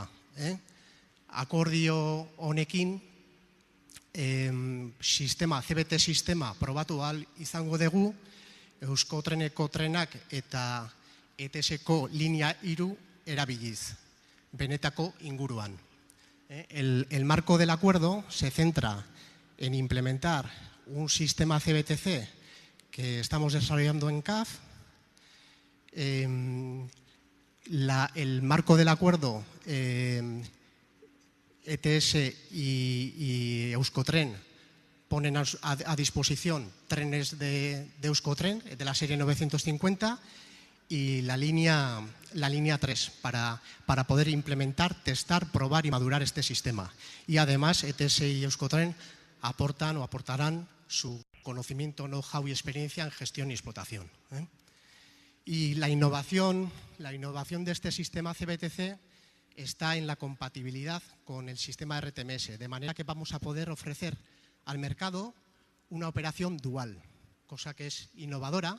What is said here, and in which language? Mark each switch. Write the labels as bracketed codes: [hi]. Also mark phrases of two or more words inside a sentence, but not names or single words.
[eu] Akordio honekin CBT sistema probatu ahal izango dugu, Euskotreneko trenak eta ETS-ko linea 3 erabiliz, benetako inguruan. [es] El marco del acuerdo se centra en implementar un sistema CBTC que estamos desarrollando en CAF. El marco del acuerdo, ETS y Euskotren ponen a disposición trenes de Euskotren, de la serie 950, y la línea 3 para poder implementar, testar, probar y madurar este sistema. Y además ETS y Euskotren aportan o aportarán su conocimiento, know-how y experiencia en gestión y explotación. Y la innovación de este sistema CBTC está en la compatibilidad con el sistema RTMS, de manera que vamos a poder ofrecer al mercado una operación dual, cosa que es innovadora.